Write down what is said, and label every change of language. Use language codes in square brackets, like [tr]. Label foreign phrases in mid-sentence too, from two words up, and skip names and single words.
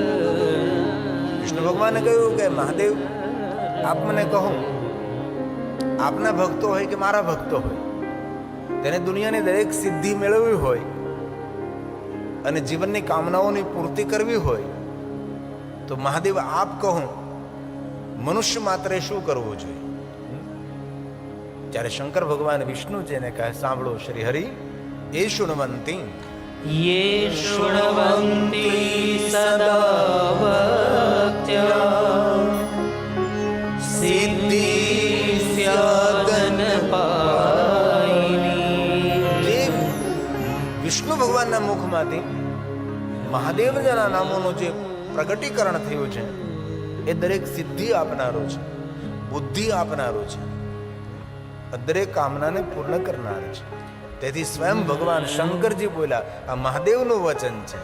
[gu] વિષ્ણુ ભગવાને કહ્યું કે મહાદેવ આપ મને કહો, આપના ભક્તો હોય કે મારા ભક્તો હોય, તેને દુનિયાની દરેક સિદ્ધિ મેળવવી હોય અને જીવનની કામનાઓની પૂર્તિ કરવી હોય તો મહાદેવ આપ કહો, મનુષ્ય માત્રે શું કરવું જોઈએ? ત્યારે શંકર ભગવાન વિષ્ણુજીને કહે, સાંભળો શ્રી હરિ, એ શૃણવંતી [sa] ये शृण्वन्ति सदा भक्त्या सिद्धि स्यादनपायिनी. [gu] વિષ્ણુ ભગવાનના મુખમાંથી મહાદેવના નામોનું જે પ્રગટીકરણ થયું છે એ દરેક સિદ્ધિ આપનારો છે, બુદ્ધિ આપનારો છે, દરેક કામનાને પૂર્ણ કરનાર છે. તેથી સ્વયં ભગવાન શંકરજી બોલ્યા, આ મહાદેવનું વચન છે.